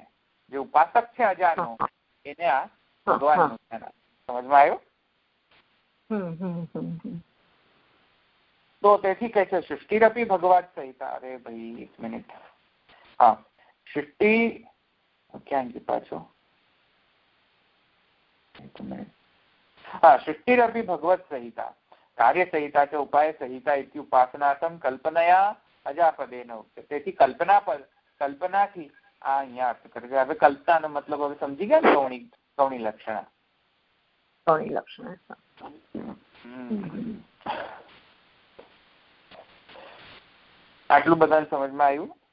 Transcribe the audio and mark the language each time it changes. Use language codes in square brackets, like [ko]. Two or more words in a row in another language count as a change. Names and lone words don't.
[gu] જે ઉપાસક છે અજાનો, એને આ ભગવાન. સમજમાં આવ્યું? તો તેથી કહે છે [sa] સૃષ્ટિરપી ભગવત સંહિતા. [gu] અરે ભાઈ 1 મિનિટ. હા, સૃષ્ટિ ક્યાં ગઈ પાછો? [sa] सृष्टिरपि भगवत् संहिता कार्यसंहिता च उपाय संहिता इति उपासनार्थं कल्पनया अजापदेन उक्ते। [gu] તેથી કલ્પનાથી આ અહીંયા અર્થ કરે છે। હવે કલ્પનાનો મતલબ હવે સમજી ગયા? ગૌણી લક્ષણા આટલું બધાને સમજમાં આવ્યું?